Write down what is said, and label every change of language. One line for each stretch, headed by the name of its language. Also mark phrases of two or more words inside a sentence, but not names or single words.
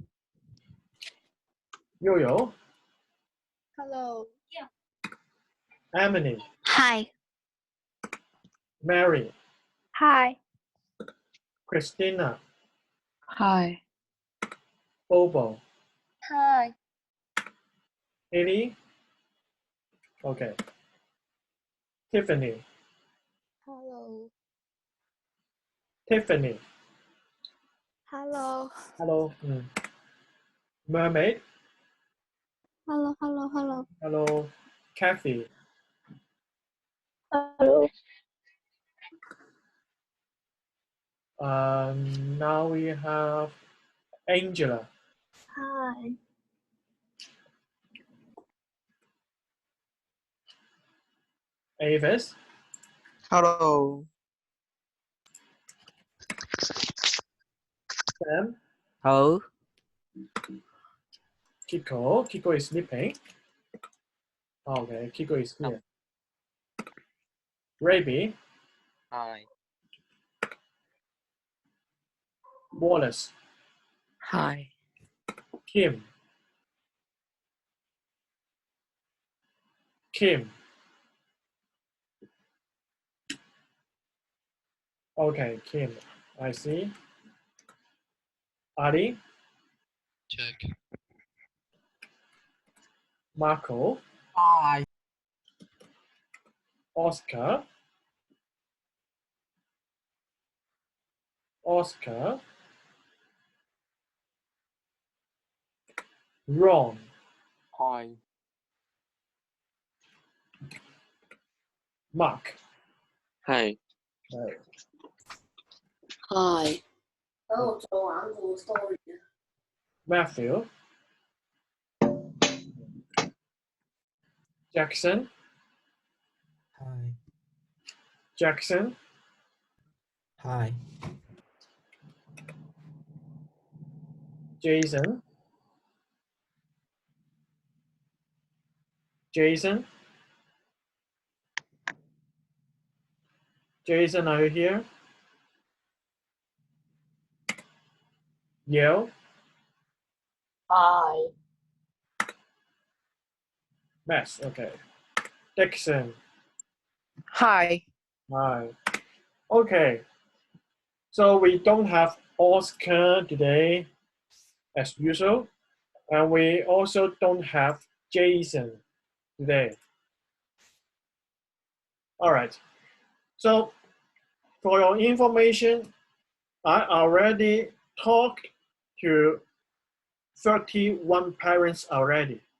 English: Yo-Yo? Hello. Yeah. Emily? Hi. Mary? Hi. Christina? Hi. Bobo? Hi. Haley? Okay. Tiffany? Hello. Tiffany? Hello. Hello. Mermaid? Hello. Hello. Kathy? Hello. Now we have Angela. Hi. Avis? Hello. Sam? Hello. Kiko? Kiko is sleeping. Okay, Kiko is here. Raby? Hi. Wallace? Hi. Kim? Okay, Kim. I see. Ali? Check. Marco? Hi. Oscar? Ron? Hi. Mark. Hi. Right. Hi.
Cantonese: 等我做完個 story 啊。
English: Matthew. Jackson. Hi. Jackson. Hi. Jason. Jason. Jason, are you here? Yale. Hi. Max. Okay. Dixon. Hi. Hi. Okay. So we don't have Oscar today as usual. And we also don't have Jason today. All right. So for your information, I already talked to 31 parents already.